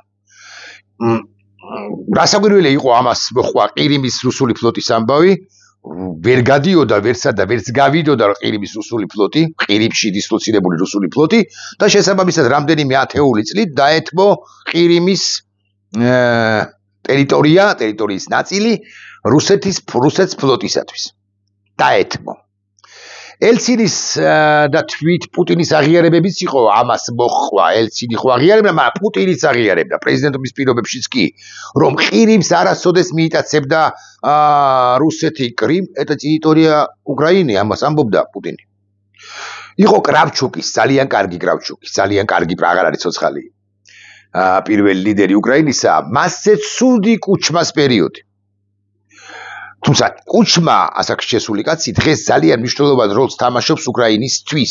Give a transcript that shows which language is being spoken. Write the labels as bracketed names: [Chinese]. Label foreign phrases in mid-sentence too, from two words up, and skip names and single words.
[Georgian] რასაკვირველი იყო ამას მოხვა ყირიმის რუსული ფლოტის ამბავი, ვერ გადიოდა ვერსა და ვერც გავიდოდა ყირიმის რუსული ფლოტი, ყირიმში დისლოცირებული რუსული ფლოტი და შესაბამისად რამდენიმე ათეული წლით დაეთმო ყირიმის ტერიტორიის ნაწილი რუსეთს ფლოტისათვის. დაეთმო. ელცინის და თვით პუტინის აღიარებებიც იყო ამას მოხვა. ელცინი ხო აღიარებდა, მაგრამ პუტინიც აღიარებდა პრეზიდენტობის პირობებშიც კი, რომ ყირიმს არასოდეს მიიტაცებდა რუსეთი კრიმ, [Russian] это территория Украины, [Georgian] ამას ამბობდა პუტინი. იყო კრავჩუკის, ძალიან კარგი კრავჩუკის, ძალიან კარგი აღარ არის ცოცხალი. პირველი ლიდერი უკრაინისა, მასზე ცუდი კუჩმას პერიოდი. თუმცა კუჩმა, ასაკში შესული კაცი, დღეს ძალიან მნიშვნელოვან როლს თამაშობს უკრაინისთვის.